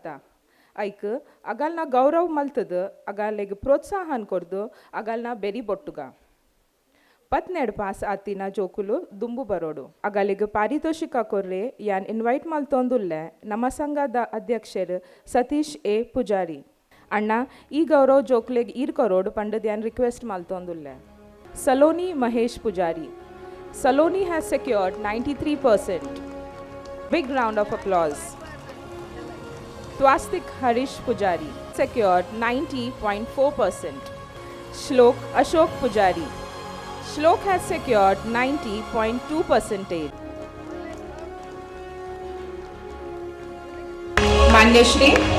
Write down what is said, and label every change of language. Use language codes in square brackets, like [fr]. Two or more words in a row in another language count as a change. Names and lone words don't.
[tcy] ಐಕ್ ಅಗಲ್ನ ಗೌರವ ಮಲ್ತದ, ಅಗಲ್ಲೆಗ್ ಪ್ರೋತ್ಸಾಹನ್ ಕೊರ್ದು ಅಗಲ್ನ ಬೆರಿ ಬೊಟ್ಟುಗ 12 ಪಾಸ್ ಆತಿನ ಜೋಕುಲು ದುಂಬು ಬರೋಡು. ಅಗಲಿಗೆ ಪಾರಿತೋಷಿಕ ಕೊರ್ರೆ ಯಾನ್ ಇನ್ವೈಟ್ ಮಲ್ತೊಂದುಲ್ಲೆ ನಮ್ಮ ಸಂಘದ ಅಧ್ಯಕ್ಷರು ಸತೀಶ್ ಎ ಪೂಜಾರಿ ಅಣ್ಣ ಈ ಗೌರವ್ ಜೋಕ್ಲೆಗ್ ಈರ್ ಕೊರೋಡು ಪಂಡದ್ ಯಾನ್ ರಿಕ್ವೆಸ್ಟ್ ಮಲ್ತೊಂದುಲ್ಲೆ. [en] Saloni Mahesh Pujari. Saloni has secured 93%. Big round of applause. Twastik Harish Pujari secured 90.4%. Shlok Ashok Pujari. Shlok has secured 90.2%. Manyashri.